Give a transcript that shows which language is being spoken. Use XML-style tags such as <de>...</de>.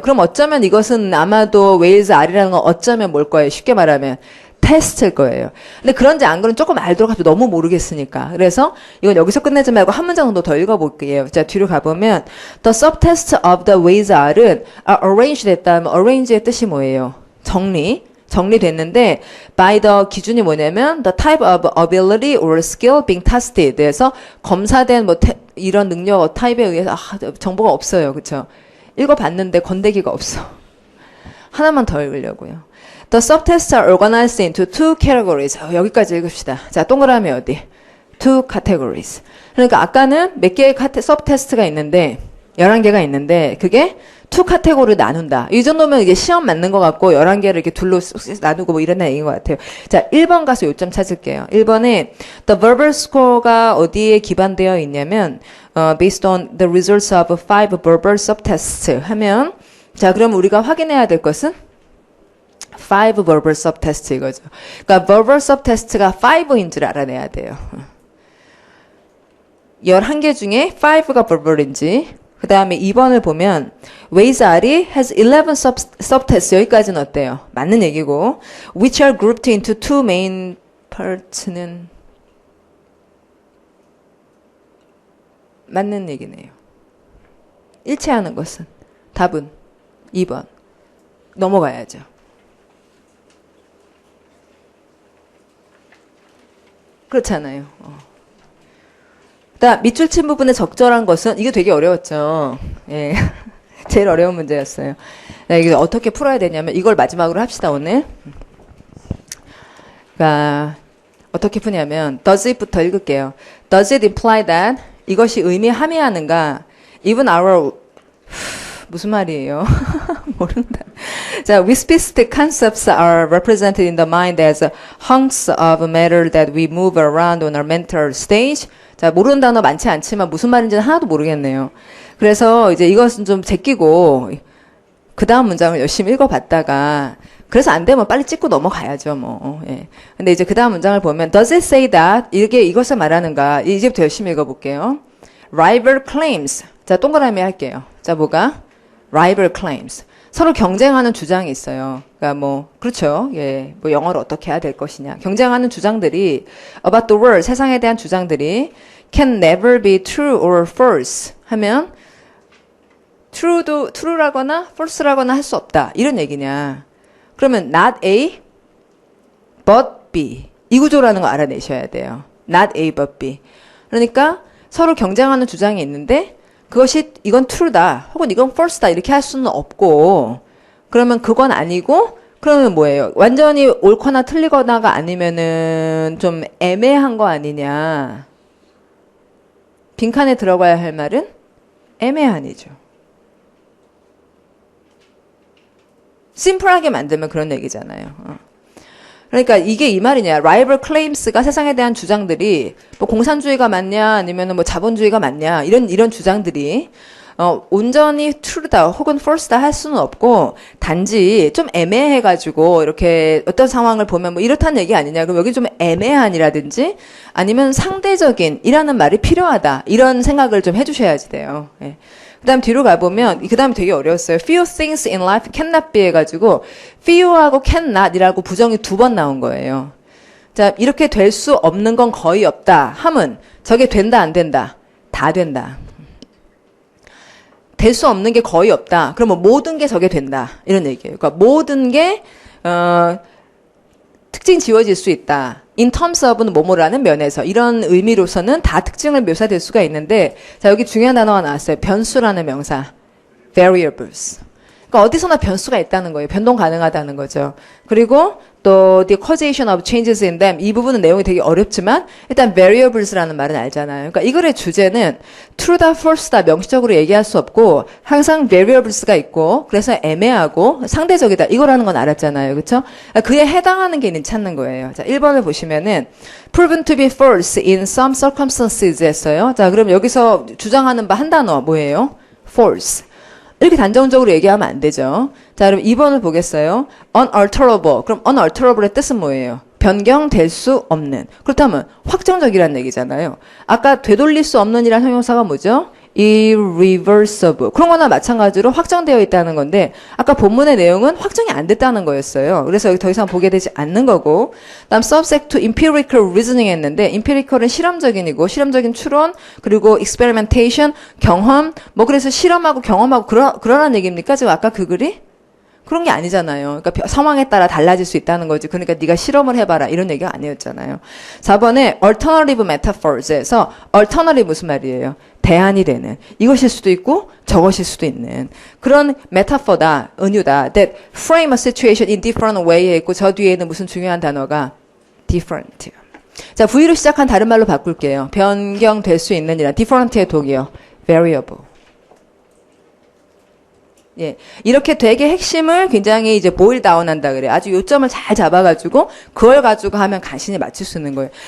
<ko>그럼 어쩌면 이것은 아마도 ways R이라는 건 어쩌면 뭘 거예요? 쉽게 말하면 테스트일 거예요. 근데 그런지 안 그런지 조금 알도록 하면 너무 모르겠으니까. 그래서 이건 여기서 끝내지 말고 한 문장 정도 더 읽어볼게요. 자, 뒤로 가보면</ko> <en>The subtest of the ways R</en> <ko>은 arranged 됐다면 arrange의 뜻이 뭐예요? 정리됐는데</ko> <en>by the</en> <ko>기준이 뭐냐면</ko> <en>the type of ability or skill being tested.</en> <ko>그래서 검사된 뭐 이런 능력 타입에 의해서 정보가 없어요. 그렇죠? 읽어봤는데 건더기가 없어. 하나만 더 읽으려고요.</ko> <en>The subtests are organized into 2 categories.</en> <ko>여기까지 읽읍시다. 자, 동그라미 어디? 2 categories. 그러니까 아까는 몇 개의 subtest가 있는데 11개가 있는데 그게 2 카테고리를 나눈다. 이 정도면 이게 시험 맞는 것 같고 11개를 이렇게 둘로 나누고 뭐 이런 얘기인 것 같아요. 자, 1번 가서 요점 찾을게요. 1번에 the verbal score가 어디에 기반되어 있냐면</ko> <en>based on the results of 5 verbal subtests</en> <ko>하면 자, 그럼 우리가 확인해야 될 것은 5 verbal subtests 이거죠. 그러니까 verbal subtest가 5인 줄 알아내야 돼요. 11개 중에 5가 verbal인지 그 다음에 2번을 보면 ways R이</ko> <en>has 11 subtests</en> <ko>여기까지는 어때요? 맞는 얘기고</ko> <en>which are grouped into 2 main parts는</en> <ko>맞는 얘기네요. 일치하는 것은 답은 2번 넘어가야죠. 그렇잖아요. 그다음 밑줄 친 부분의 적절한 것은 이게 되게 어려웠죠. 예, 제일 어려운 문제였어요. 네, 이게 어떻게 풀어야 되냐면 이걸 마지막으로 합시다 오늘. 그러니까 어떻게 푸냐면 does it부터 읽을게요.</ko> <en>Does it imply that</en> <ko>이것이 의미함이하는가? Even our 무슨 말이에요? 모른다.</ko> <en>자, wispist concepts are represented in the mind as hunks of matter that we move around on our mental stage.</en> <ko>자, 모르는 단어 많지 않지만 무슨 말인지는 하나도 모르겠네요. 그래서 이제 이것은 좀 제끼고 그 다음 문장을 열심히 읽어봤다가 그래서 안 되면 빨리 찍고 넘어가야죠, 뭐. 예. 근데 이제 그 다음 문장을 보면</ko> <en>does it say that</en> <ko>이게 이것을 말하는가? 이제부터 열심히 읽어볼게요. rival claims. 자, 동그라미 할게요. 자, 뭐가? rival claims. 서로 경쟁하는 주장이 있어요. 그러니까 뭐 그렇죠. 예. 뭐 영어를 어떻게 해야 될 것이냐. 경쟁하는 주장들이</ko> <en>about the world</en> <ko>세상에 대한 주장들이</ko> <en>can never be true or false</en> <ko>하면 true라거나 false라거나 할 수 없다. 이런 얘기냐. 그러면</ko> <en>not A but B.</en> <ko>이 구조라는 거 알아내셔야 돼요.</ko> <en>not A but B.</en> <ko>그러니까 서로 경쟁하는 주장이 있는데 그것이 이건 true다 혹은 이건 false다 이렇게 할 수는 없고 그러면 그건 아니고 그러면 뭐예요? 완전히 옳거나 틀리거나가 아니면은 좀 애매한 거 아니냐. 빈칸에 들어가야 할 말은 애매한이죠. 심플하게 만들면 그런 얘기잖아요. 그러니까 이게 이 말이냐. rival claims가 세상에 대한 주장들이 뭐 공산주의가 맞냐 아니면은 뭐 자본주의가 맞냐 이런 주장들이 온전히 true다 혹은 false다 할 수는 없고 단지 좀 애매해가지고 이렇게 어떤 상황을 보면 뭐 이렇다는 얘기 아니냐. 그럼 여기 좀 애매한이라든지 아니면 상대적인 이라는 말이 필요하다. 이런 생각을 좀 해주셔야지 돼요. 예. 그 다음 뒤로 가보면 그 다음 되게 어려웠어요.</ko> <en>Few things in life cannot be</en> <ko>해가지고 few하고 cannot이라고 부정이 2번 나온 거예요. 자, 이렇게 될 수 없는 건 거의 없다 함은 저게 된다 안 된다? 다 된다. 될 수 없는 게 거의 없다. 그러면 모든 게 저게 된다. 이런 얘기예요. 그러니까 모든 게 특징 지워질 수 있다. In terms of는 뭐뭐라는 면에서 이런 의미로서는 다 특징을 묘사될 수가 있는데 자 여기 중요한 단어가 나왔어요. 변수라는 명사. variables. 그러니까 어디서나 변수가 있다는 거예요. 변동 가능하다는 거죠. 그리고 또</ko> <en>the causation of changes in them</en> <ko>이 부분은 내용이 되게 어렵지만 일단 variables라는 말은 알잖아요. 그러니까 이 글의 주제는 true다 false다 명시적으로 얘기할 수 없고 항상 variables가 있고 그래서 애매하고 상대적이다 이거라는 건 알았잖아요. 그렇죠? 그에 해당하는 게 찾는 거예요. 자, 1번을 보시면은</ko> <en>proven to be false in some circumstances</en> <ko>했어요. 자, 그럼 여기서 주장하는 바 한 단어 뭐예요?</ko> <en>false.</en> <ko>이렇게 단정적으로 얘기하면 안 되죠. 자, 그럼 2번을 보겠어요. unalterable. 그럼 unalterable의 뜻은 뭐예요? 변경될 수 없는. 그렇다면 확정적이라는 얘기잖아요. 아까 되돌릴 수 없는 이란 형용사가 뭐죠?</ko> <en>irreversible.</en> <ko>그런 거나 마찬가지로 확정되어 있다는 건데 아까 본문의 내용은 확정이 안 됐다는 거였어요. 그래서 여기 더 이상 보게 되지 않는 거고 다음</ko> <en>subject to empirical reasoning</en> <ko>했는데 empirical은 실험적인이고 실험적인 추론 그리고 experimentation 경험 뭐 그래서 실험하고 경험하고 그러라는 얘기입니까? 지금 아까 그 글이? 그런 게 아니잖아요. 그러니까 상황에 따라 달라질 수 있다는 거지. 그러니까 네가 실험을 해봐라 이런 얘기가 아니었잖아요. 4번에 alternative metaphors에서 alternative 무슨 말이에요? 대안이 되는 이것일 수도 있고 저것일 수도 있는 그런 메타포다 은유다.</ko> <en>That frame a situation in different way</en> <ko>에 있고 저 뒤에는 무슨 중요한 단어가</ko> <en>different.</en> <ko>자, V로 시작한 다른 말로 바꿀게요. 변경될 수 있는 이란 different의 독이요.</ko> <en>variable.</en> <ko>예. 이렇게 되게 핵심을 굉장히 이제 보일 다운 한다 그래요. 아주 요점을 잘 잡아가지고, 그걸 가지고 하면 간신히 맞출 수 있는 거예요.</ko>